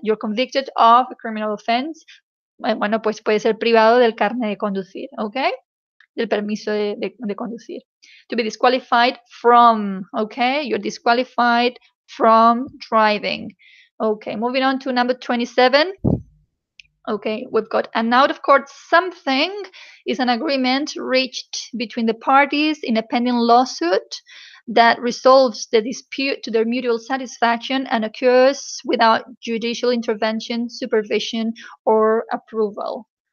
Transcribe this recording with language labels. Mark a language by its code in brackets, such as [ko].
[en] You're convicted of a criminal offense. [es] Bueno, pues puede ser privado del carnet de conducir, ¿ok? Del permiso de conducir. [en] To be disqualified from, ¿ok? You're disqualified from driving. Okay, moving on to number 27. Okay, we've got an out-of-court something is an agreement reached between the parties in a pending lawsuit that resolves the dispute to their mutual satisfaction and occurs without judicial intervention, supervision, or approval.